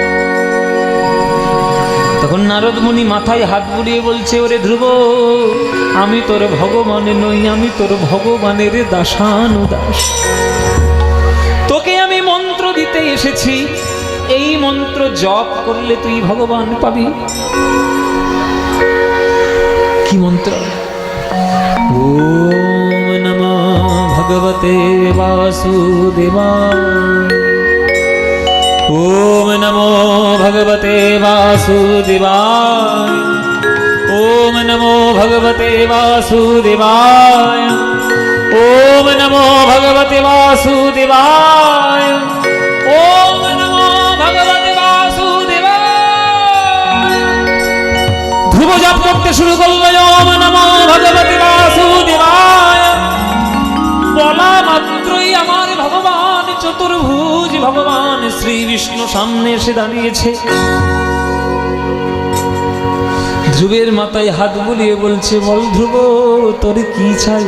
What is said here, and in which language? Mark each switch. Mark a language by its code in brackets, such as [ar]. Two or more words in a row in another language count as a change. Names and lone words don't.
[bn] তখন নারদ মুনি মাথায় হাত বুলিয়ে বলছে, ওরে ধ্রুব, আমি তোর ভগবান নই, আমি তোর ভগবানের দাসানুদাস। তোকে আমি মন্ত্র দিতে এসেছি, এই মন্ত্র জপ করলে তুই ভগবান পাবি। কি মন্ত্র? [sa] ওম নমো ভগবতে বাসুদেবায়, ওম নমো ভগবতে বাসুদেবায়, ওম নমো ভগবতে বাসুদেবায়, ওম নমো ভগবতে বাসুদেবায়, ওম নমো ভগবতে বাসুদেবায়। [bn] ধ্রুব জপ করতে শুরু করলো, [sa] ওম নমো ভগবতে বাসুদেবায়। [bn] বলা মাত্রই আমার ভগবান চতুর্ভুজ ভগবান শ্রী বিষ্ণু সামনে এসে দাঁড়িয়েছে। ধ্রুবের মাথায় হাত বুলিয়ে বলছে, বল ধ্রুব, তোর কি চাই?